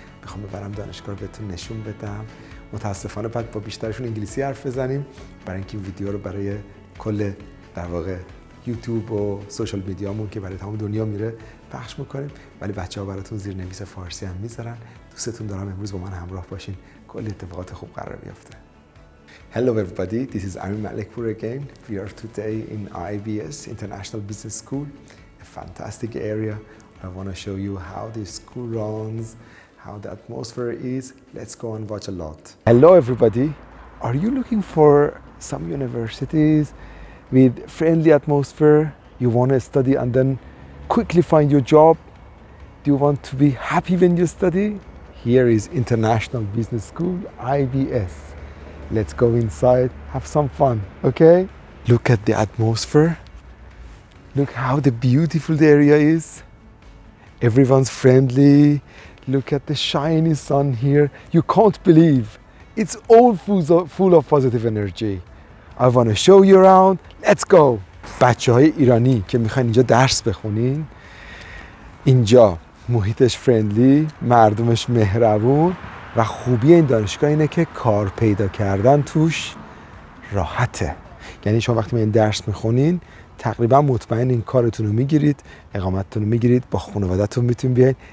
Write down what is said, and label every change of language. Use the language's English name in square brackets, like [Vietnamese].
[Persian] میخوام ببرم دانشگاه رو بهتون نشون بدم. متاسفانه بعد با بیشترشون انگلیسی حرف بزنیم برای اینکه این ویدیو رو برای کل در واقع یوتیوب و سوشال میدیامون که برای تمام دنیا میره پخش میکنیم، ولی بچه‌ها براتون زیرنویس فارسی هم میذارن. دوستتون دارم امروز با من همراه باشین، کلی اتفاقات خوب قرار بیفته. [English] Hello everybody, this is Malekpour again. We are today in IBS, International Business School, a fantastic area. I want to show you how this school runs, how the atmosphere is. Let's go and watch a lot. Hello everybody. Are you looking for some universities with friendly atmosphere? You want to study and then quickly find your job? Do you want to be happy when you study? Here is International Business School, IBS. Let's go inside, have some fun, okay? Look at the atmosphere. Look how beautiful the area is. Everyone's friendly. Look at the shiny sun here. You can't believe. It's all full of positive energy. I want to show you around. Let's go. [Persian] بچه‌های ایرانی که میخواین اینجا درس بخونین، اینجا محیطش فرندلی، مردمش مهربون و خوبی این دانشگاه اینه که کار پیدا کردن توش راحته. یعنی شما وقتی این درس میخونین تقریبا مطمئن این کارتون رو میگیرید، اقامتتون رو میگیرید، با خانواده‌تون میتونین بیاین.